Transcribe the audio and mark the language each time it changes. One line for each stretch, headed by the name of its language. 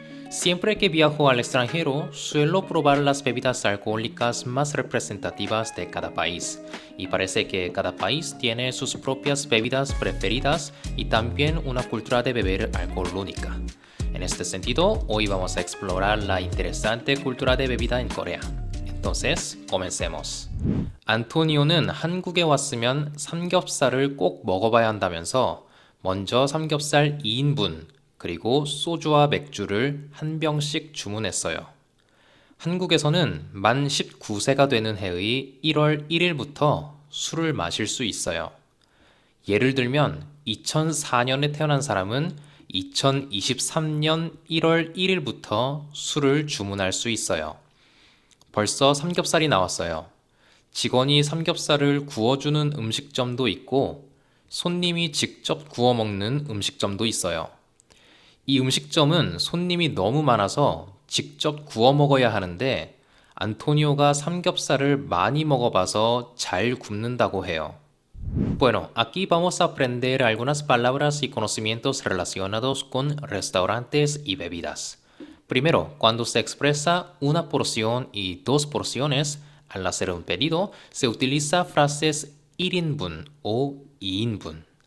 Spanish: Siempre que viajo al extranjero, suelo probar las bebidas alcohólicas más representativas de cada país, y parece que cada país tiene sus propias bebidas preferidas y también una cultura de beber alcohol única. En este sentido, hoy vamos a explorar la interesante cultura de bebida en Corea. Entonces, comencemos.
Korean: 안토니오는 한국에 왔으면 삼겹살을 꼭 먹어봐야 한다면서 먼저 삼겹살 2인분, 그리고 소주와 맥주를 한 병씩 주문했어요. 한국에서는 만 19세가 되는 해의 1월 1일부터 술을 마실 수 있어요. 예를 들면 2004년에 태어난 사람은 2023년 1월 1일부터 술을 주문할 수 있어요. 벌써 삼겹살이 나왔어요. 직원이 삼겹살을 구워주는 음식점도 있고 손님이 직접 구워 먹는 음식점도 있어요. 이 음식점은 손님이 너무 많아서 직접 구워 먹어야 하는데 안토니오가 삼겹살을 많이 먹어봐서 잘 굽는다고 해요.
Spanish: Bueno, aquí vamos a aprender algunas palabras y conocimientos relacionados con restaurantes y bebidas. Primero, cuando se expresa una porción y dos porciones, al hacer un pedido, se utiliza frases 1인분 o 2인분.